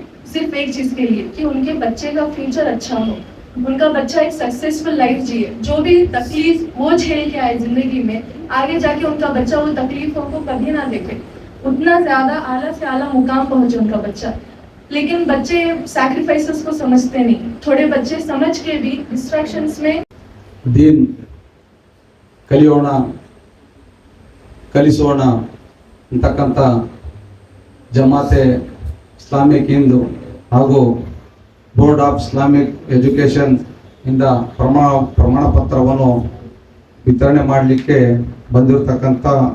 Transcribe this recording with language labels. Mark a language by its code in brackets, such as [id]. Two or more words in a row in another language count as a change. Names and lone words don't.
[ur] صرف ایک چیز کے لیے کہ ان کے بچے کا فیوچر اچھا ہو, ان کا بچہ ایک [en] successful life [ur] جیے, جو بھی تکلیف وہ جھیل کے آئے زندگی میں, آگے جا کے ان کا بچہ وہ تکلیفوں کو کبھی نہ دیکھے, اتنا زیادہ اعلیٰ سے اعلیٰ مقام پہنچے ان کا بچہ. لیکن بچے سیکریفائسز کو سمجھتے نہیں, تھوڑے بچے سمجھ کے بھی ڈسٹریکشنز میں. [kn] ದೀನ್ ಕಲಿಯೋಣ, ಕಲಿಸೋಣ ಅಂತಕ್ಕಂಥ ಜಮಾತೆ ಇಸ್ಲಾಮಿಕ್ ಹಿಂದೂ ಹಾಗೂ ಬೋರ್ಡ್ ಆಫ್ ಇಸ್ಲಾಮಿಕ್ ಎಜುಕೇಷನ್ ಇಂದ ಪ್ರಮಾಣ ಪತ್ರವನ್ನು ವಿತರಣೆ ಮಾಡಲಿಕ್ಕೆ ಬಂದಿರತಕ್ಕಂಥ